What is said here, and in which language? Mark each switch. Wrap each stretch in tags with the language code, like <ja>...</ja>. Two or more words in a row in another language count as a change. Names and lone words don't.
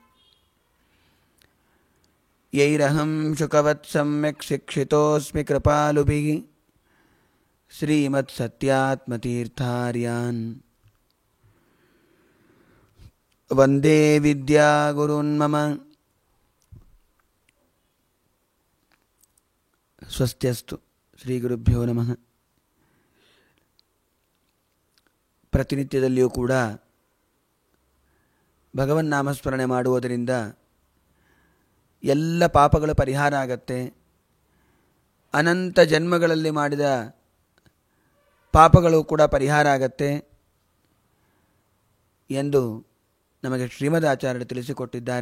<sa>ಯೈರಹಂ ಶುಕವತ್ ಸಮ್ಯಕ್ ಶಿಕ್ಷಿತೋಸ್ಮಿ ಕೃಪಾಲುಭಿಃ ಶ್ರೀಮತ್ಸತ್ಯಾತ್ಮತೀರ್ಥಾರ್ಯಾನ್ ವಂದೇ ವಿದ್ಯಾಗುರುನ್ ಮಮ. ಸ್ವಸ್ತ್ಯಸ್ತು. ಶ್ರೀ ಗುರುಭ್ಯೋ ನಮಃ.</sa> <kn>ಪ್ರತಿನಿತ್ಯದಲ್ಲಿಯೂ ಕೂಡ ಭಗವನ್ನಾಮಸ್ಮರಣೆ ಮಾಡುವುದರಿಂದ ಎಲ್ಲ ಪಾಪಗಳು ಪರಿಹಾರ ಆಗತ್ತೆ. ಅನಂತ ಜನ್ಮಗಳಲ್ಲಿ ಮಾಡಿದ ಪಾಪಗಳು ಕೂಡ ಪರಿಹಾರ ಆಗತ್ತೆ ಎಂದು ನಮಗೆ ಶ್ರೀಮದಾಚಾರ್ಯರು ತಿಳಿಸಿಕೊಟ್ಟಿದ್ದಾರೆ.</kn>